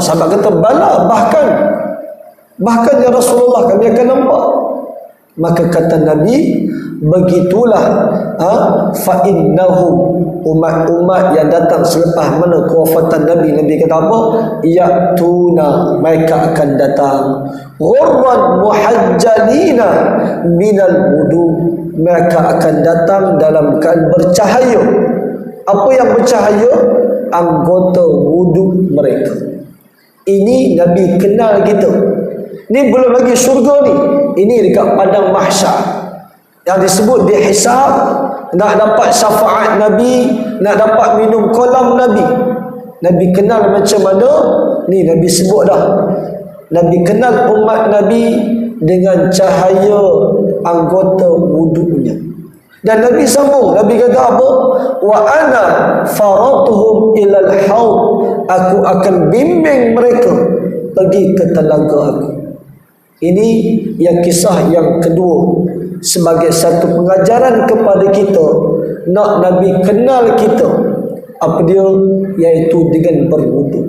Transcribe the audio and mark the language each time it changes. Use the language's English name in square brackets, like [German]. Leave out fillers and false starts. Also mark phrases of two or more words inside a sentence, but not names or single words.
[Malay] Sahabat kata, bala, bahkan ya Rasulullah, kami akan nampak. Maka kata Nabi, begitulah fa'innahum, umat-umat yang datang selepas mana kewafatan Nabi. Nabi kata apa? Ya'tuna, mereka akan datang [Arabic] غرا محجلين من الوضوء, [Malay] mereka akan datang dalam keadaan bercahaya. Apa yang bercahaya? Anggota wudu mereka. Ini Nabi kenal kita. Ni belum lagi syurga ni. Ini dekat padang mahsyar yang disebut dihisab, nak dapat syafaat Nabi, nak dapat minum kolam Nabi. Nabi kenal macam mana? Ni Nabi sebut dah. Nabi kenal umat Nabi dengan cahaya anggota wudunya. Dan Nabi sambung, Nabi kata apa? [Arabic] وأنا فرطهم إلى الحوض, [Malay] aku akan bimbing mereka pergi ke telaga aku. Ini yang kisah yang kedua, sebagai satu pengajaran kepada kita, nak Nabi kenal kita, apa dia? Iaitu dengan berwudu.